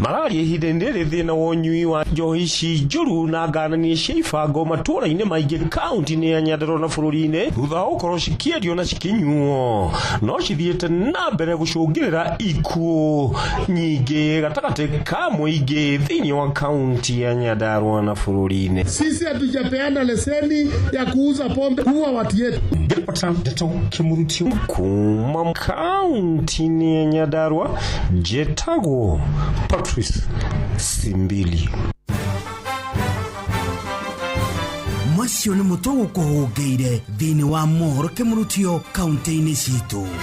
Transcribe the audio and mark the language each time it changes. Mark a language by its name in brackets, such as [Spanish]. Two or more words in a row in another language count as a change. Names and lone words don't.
[Kikuyu] Mararia ihinda rĩrĩ thĩna wa ũnyui wa njohi ici njũru na ngananie cia ibango matũũra-inĩ maingĩ kaunti-inĩ ya Nyandarua na bũrũri-inĩ thutha wa gũkorwo cikĩendio na cikinyuo no cithiĩte na mbere gũcũngĩrĩra ikuũ nyingĩ gatagatĩ ka mũingĩ thĩinĩ wa kaunti ya Nyandarua na bũrũri-inĩ. [Swahili] Sisi hatujapeana leseni ya kuuza pombe kuwa watu yetu. [Kikuyu] Kuma kaunti-inĩ ya Nyandarua Jetagwo Patrice Simbili. Macio nĩ mũtugo kũhũngĩire thĩinĩ wa mohoro kĩmurutio kaunti-inĩ citũ.